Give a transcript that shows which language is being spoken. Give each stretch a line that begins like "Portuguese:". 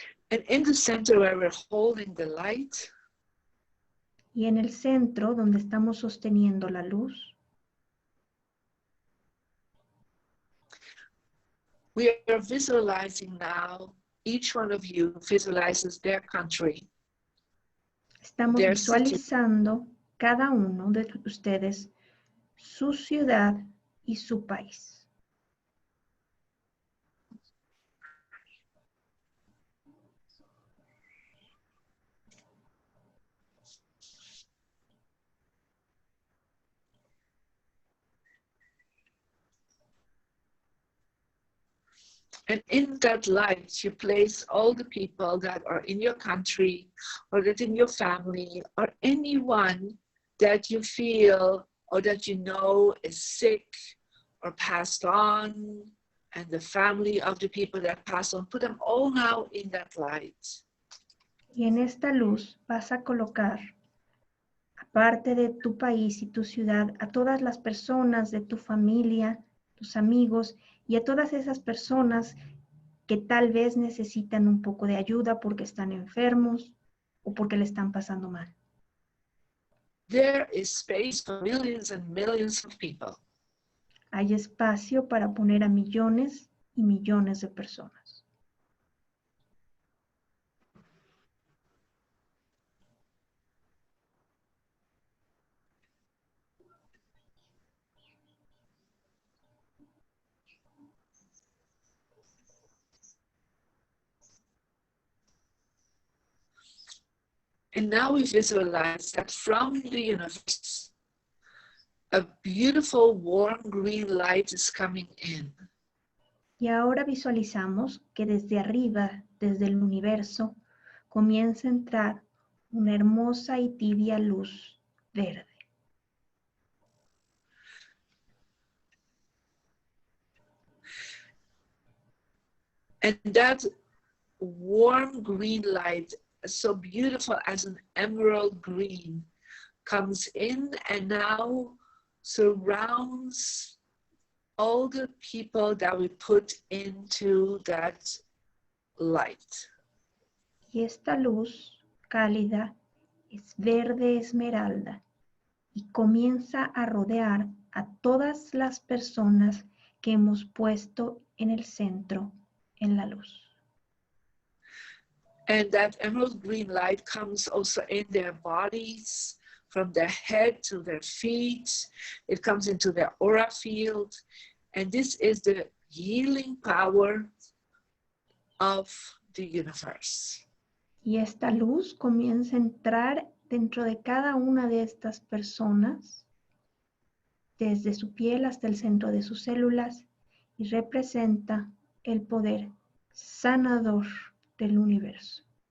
English: And in the center where we're holding the light,
Spanish: y en el centro donde estamos sosteniendo la luz,
English: we are visualizing now, each one of you visualizes their country.
Spanish: Estamos visualizando cada uno de ustedes su ciudad y su país.
English: And in that light, you place all the people that are in your country or that in your family or anyone that you feel or that you know is sick or passed on, and the family of the people that passed on, put them all now in that light.
Spanish: Y en esta luz vas a colocar, aparte de tu país y tu ciudad, a todas las personas de tu familia, tus amigos y a todas esas personas que tal vez necesitan un poco de ayuda porque están enfermos o porque le están pasando mal.
English: There is space for millions and millions of people.
Spanish: Hay espacio para poner a millones y millones de personas.
English: And now we visualize that from the universe, a beautiful warm green light is coming in.
Spanish: Y ahora visualizamos que desde arriba, desde el universo, comienza a entrar una hermosa y tibia luz verde.
English: And that warm green light, so beautiful as an emerald green, comes in and now surrounds all the people that we put into that light.
Spanish: Y esta luz cálida es verde esmeralda y comienza a rodear a todas las personas que hemos puesto en el centro, en la luz.
English: And that emerald green light comes also in their bodies, from their head to their feet. It comes into their aura field. And this is the healing power of the universe.
Spanish: Y esta luz comienza a entrar dentro de cada una de estas personas, desde su piel hasta el centro de sus células, y representa el poder sanador del universo.